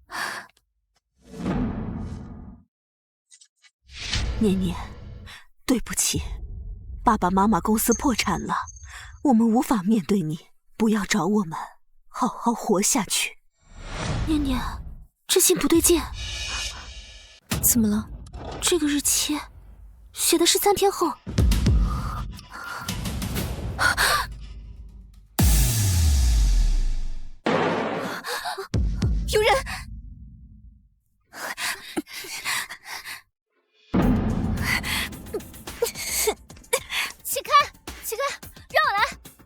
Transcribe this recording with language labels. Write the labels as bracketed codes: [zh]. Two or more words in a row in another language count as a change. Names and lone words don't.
[zh] 念念，对不起，爸爸媽媽公司破產了，我們無法面對你，不要找我們，好好活下去。念念，这信不对勁。怎麼了？這個日期寫的是3天後。有人！起開，起開，讓我來！